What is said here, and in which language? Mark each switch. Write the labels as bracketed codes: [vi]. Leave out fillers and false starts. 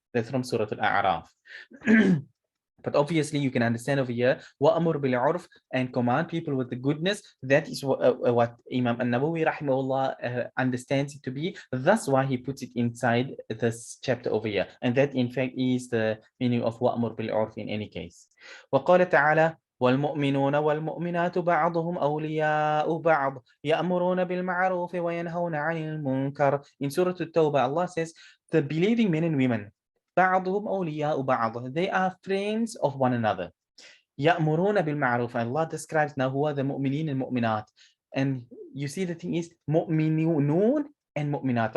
[en] That's from Surah Al-A'raf. But obviously, you can understand over here, [ar] وَأَمُرْ بِالْعُرْفِ, [en] and command people with the goodness. That is what Imam An-Nawawi rahimahullah understands it to be. That's why he puts it inside this chapter over here. And that, in fact, is the meaning of [ar] وَأَمُرْ بِالْعُرْفِ [en] in any case. [ar] وقال تعالى والمؤمنون والمؤمنات بعضهم أولياء بعض يأمرون بالمعروف وينهون عن المنكر. [en] In Surah At-Tawbah, Allah says, the believing men and women, [ar] بعضهم أولياء بعض, [en] they are friends of one another. [ar] يأمرون بالمعروف, [en] Allah describes now who are the mu'minin and mu'minat. And you see, the thing is mu'minun and mu'minat.